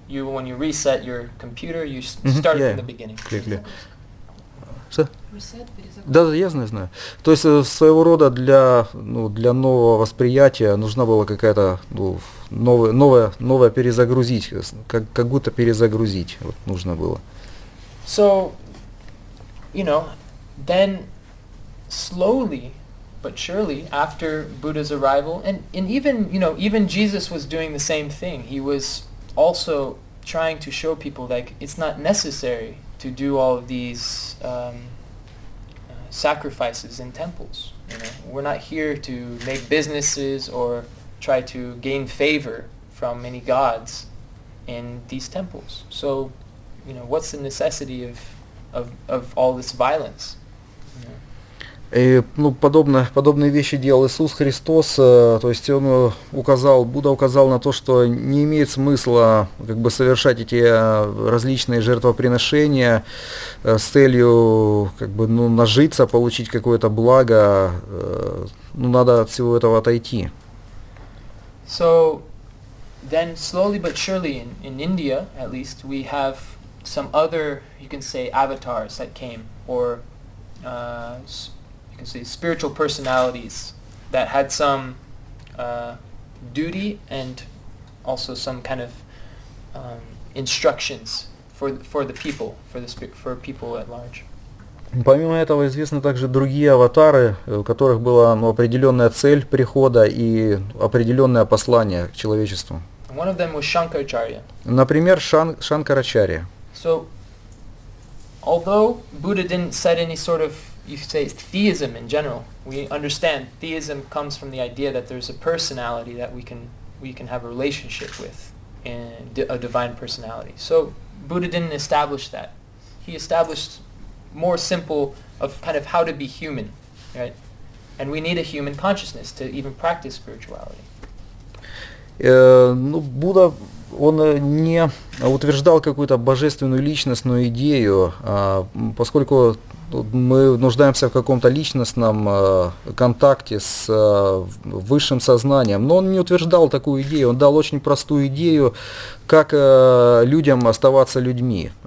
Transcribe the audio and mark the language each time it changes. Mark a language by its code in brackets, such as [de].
[en] you when you reset your computer, you start from the beginning. Clear. So. [ru] Да, я знаю. То есть своего рода для нового восприятия нужна была какая-то новая перезагрузить, как будто перезагрузить вот, нужно было. [en] So, then slowly but surely after Buddha's arrival, and even Jesus was doing the same thing. He was also trying to show people like it's not necessary to do all of these sacrifices in temples. We're not here to make businesses or try to gain favor from many gods in these temples. So, what's the necessity of all this violence? [ru] И, подобные вещи делал Иисус Христос, то есть Будда указал на то, что не имеет смысла совершать эти различные жертвоприношения с целью нажиться, получить какое-то благо, надо от всего этого отойти. [en] So then slowly but surely in India at least we have some other, you can say, avatars that came, or you can say spiritual personalities that had some duty and also some kind of instructions for the people, for people at large. [ru] Помимо этого известны также другие аватары, у которых была определенная цель прихода и определенное послание к человечеству. [en] One of them was Shankaracharya. [ru] Например, Шанкарачарья. [en] So, although Buddha didn't set any sort of, you could say, theism in general, we understand theism comes from the idea that there's a personality that we can have a relationship with, and a divine personality. So Buddha didn't establish that. He established more simple of kind of how to be human, right? And we need a human consciousness to even practice spirituality. [ru] Будда, он не утверждал какую-то божественную личностную идею, поскольку мы нуждаемся в каком-то личностном контакте с высшим сознанием. Но он не утверждал такую идею, он дал очень простую идею, как людям оставаться людьми.